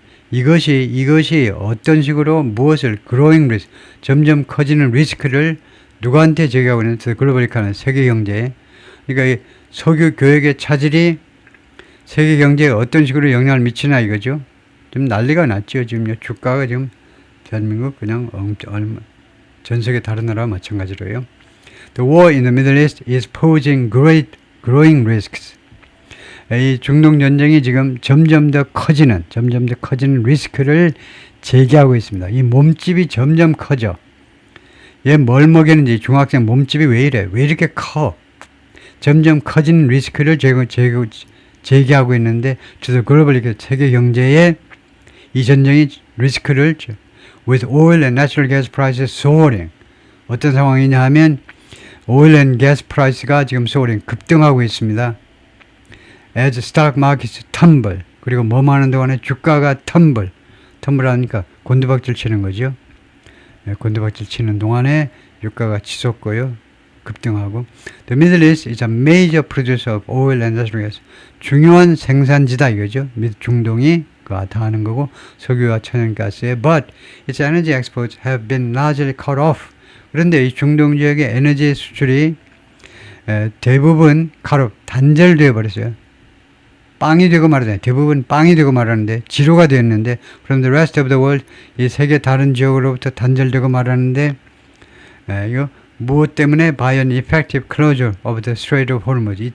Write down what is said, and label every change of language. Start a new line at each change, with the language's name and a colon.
Korean: 이것이 어떤 식으로 무엇을
English: growing risk,
Korean: 점점 커지는 리스크를 누구한테 제기하고 있는지 글로벌 이코노미, 세계 경제에. 그러니까 이 석유 교역의 차질이 세계 경제에 어떤 식으로 영향을 미치나 이거죠. 좀 난리가 났죠. 지금 주가가 지금 대한민국 그냥 전 세계 다른 나라와 마찬가지로요.
English: The war in the Middle East is posing growing risks.
Korean: 이 중동 전쟁이 지금 점점 더 커지는 리스크를 제기하고 있습니다. 이 몸집이 점점 커져. 얘 뭘 먹였는지 중학생 몸집이 왜 이래? 왜 이렇게 커? 점점 커지는 리스크를 제기하고 있는데, 저도 글로벌 세계 경제에 이 전쟁이 리스크를
English: with oil and natural gas prices soaring.
Korean: 어떤 상황이냐 하면
English: oil and gas price
Korean: 가 지금 soaring 급등하고 있습니다.
English: As stock markets tumble.
Korean: 그리고 뭐만 하는 동안에 주가가 tumble 하니까 곤두박질 치는 거죠. 곤두박질 치는 동안에 유가가 치솟고요. 급등하고
English: The Middle East is a major producer of oil and natural gas.
Korean: 중요한 생산지다 이거죠. 중동이 다 하는 거고 석유와 천연가스에
English: but its energy exports have been largely cut off.
Korean: 그런데 이 중동 지역의 에너지 수출이 대부분 단절되어 버렸어요. 빵이 되고 말하잖아요. 대부분 빵이 되고 말하는데 지루가 되었는데
English: from the rest of the world
Korean: 이 세계 다른 지역으로부터 단절되고 말하는데 이거 무엇 때문에
English: by an effective closure of the Strait of Hormuz.